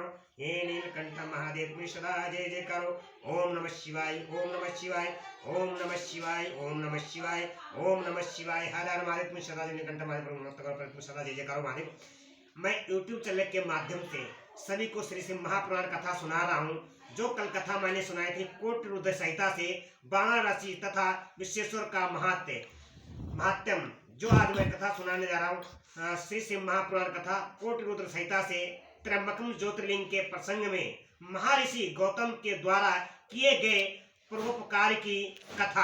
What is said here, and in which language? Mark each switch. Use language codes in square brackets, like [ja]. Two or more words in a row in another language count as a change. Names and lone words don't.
[hi] हे नीलकंठ महादेव तुम सदा जय जय करो। [sa] ओम नमः शिवाय ओम नमः शिवाय ओम नमः शिवाय ओम नमः शिवाय ओम नमः शिवाय। [hi] हर हर महादेव तुम सदा नीलकंठ महादेव नमस्ते करो तुम सदा जय जय करो महादेव। मैं YouTube चैनल के माध्यम से सभी को श्री शिव महापुराण कथा सुना रहा हूँ। जो कल कथा मैंने सुनाई थी कोटि रुद्र संहिता से वाराणसी तथा विश्वेश्वर का महात्म्य जो आज मैं कथा सुनाने जा रहा हूँ श्री शिव महापुराण कथा कोटि रुद्र संहिता से त्र्यंबकम ज्योतिर्लिंग के प्रसंग में महर्षि गौतम के द्वारा किए गए परोपकार की कथा।